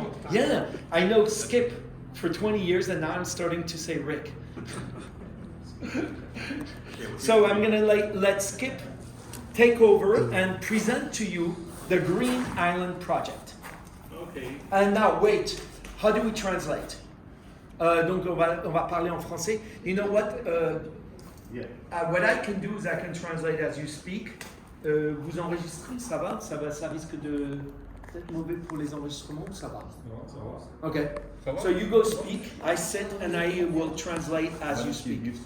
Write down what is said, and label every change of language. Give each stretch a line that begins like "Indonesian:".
English: yeah, I know Skip for 20 years, and now I'm starting to say Rick. So I'm going to let Skip take over and present to you the Green Island Project. Okay. And now, wait, how do we translate?
French: Donc, on va parler en français.
English: You know what? What I can do is I can translate as you speak.
French: Vous enregistrez, ça va? Ça risque de être mauvais pour les enregistrements, ça va? Non, ça va.
English: Okay.
French: Ça va?
English: So you go speak, I sit, and I will translate as you speak.